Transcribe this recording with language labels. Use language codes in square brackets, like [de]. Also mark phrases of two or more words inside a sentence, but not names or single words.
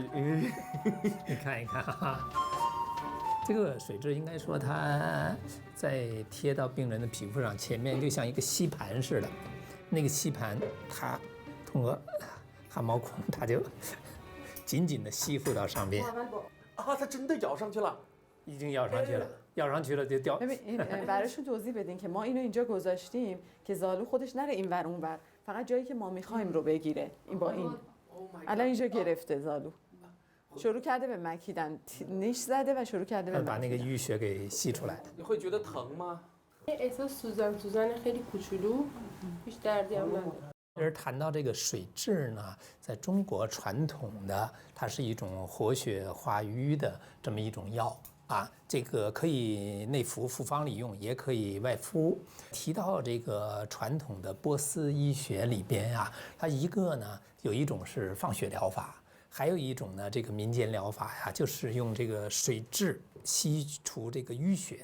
[zh] 你看一看哈，这个水蛭应该说它在贴到病人的皮肤上，前面就像一个吸盘似的，那个吸盘它通过汗毛孔，它就紧紧地吸附到上边。啊，它真的咬上去了。已经咬上去了，咬上去了就掉。 [fa] ببین براشون توضیح بدین که ما اینو اینجا گذاشتیم که زالو خودش نره اینور اونور، فقط جایی که ما میخوایم رو بگیره. این با این الان اینجا گرفته زالو. شروع کرده به مکیدن، نیش زده و شروع کرده به [zh] 把那个淤血给吸出来。你会觉得疼吗？ [fa] احساس سوزن خیلی کوچولو، هیچ دردی هم نداره. [zh] 而谈到这个水蛭呢，在中国传统的，它是一种活血化瘀的这么一种药。这个可以内服复方里用，也可以外敷。提到这个传统的波斯医学里边啊，它一个呢有一种是放血疗法，还有一种呢这个民间疗法呀，就是用这个水蛭吸除这个淤血。